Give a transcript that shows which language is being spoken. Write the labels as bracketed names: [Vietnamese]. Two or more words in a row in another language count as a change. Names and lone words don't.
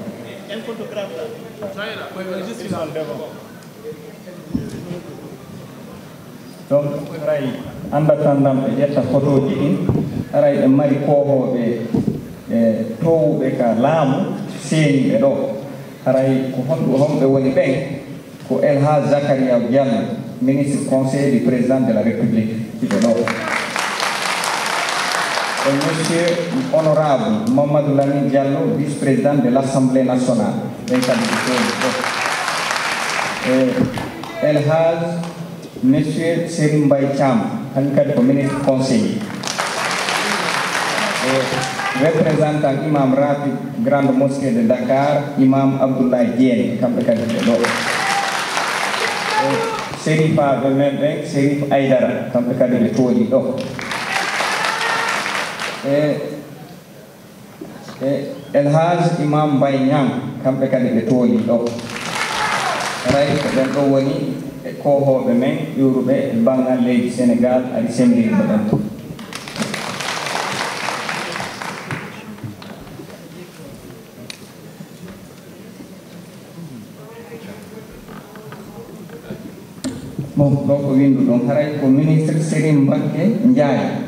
[Fula] donc haray anda tandam ɓe ƴetta photo ji ɗin haray ɓe mari kohoɓe e towɓe ka laamu seeniɓe ɗo haray ko honɓe woni ɓen ko El Hadj Zakaria Diallo [French] ministre conseiller du président de la République [Fula] iɓe ɗo [French] et monsieur honorable Mamadou Lamine Diallo vice-président de l'Assemblée nationale [Fula] ɓen kadi [French] et El Hadj monsieur Serigne Mbaye Thiam [Fula] hankkadi ko [French] ministre conseiller représentant imam Ratib grande mosquée de Dakar imam Abdoulaye Diène [Fula] kamɓe kadi ɓe ɗo sérifaɓe men ɓen Sérif Aydara kamɓe kadi ɓe tooli ɗo Elhaj imam Mbaye Niang kamɓe kadi ɓe tooli ɗo ray ko ɓen ɗo woni kohoɓe men ƴuruɓe e banggal leydi Sénégal aɗi sendiri ko ɗen bon ɗo ko windu ɗon haray ko ministre Sérim Mbacké Ndiaye